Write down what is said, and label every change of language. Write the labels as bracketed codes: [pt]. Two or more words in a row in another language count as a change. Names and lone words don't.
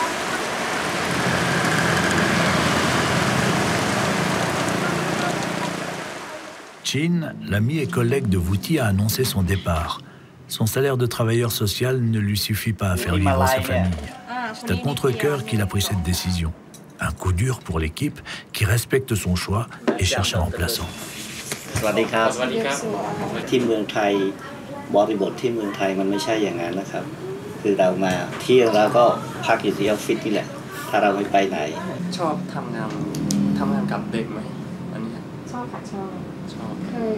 [fr] Chin, l'ami et collègue de Vouti, a annoncé son départ. Son salaire de travailleur social ne lui suffit pas à faire vivre sa famille. C'est à contre-cœur qu'il a pris cette décision. Un coup dur pour l'équipe qui respecte son choix et cherche un remplaçant. [th] สวัสดีครับที่เมืองไทยบริบทที่เมืองไทยมันไม่ใช่อย่างนั้นนะครับคือเรามาเที่ยวแล้วก็พักอยู่ที่ออฟฟิศนี่แหละถ้าเราไม่ไปไหน ชอบทำงานกับเด็กไหมอันนี้ ชอบค่ะชอบเคย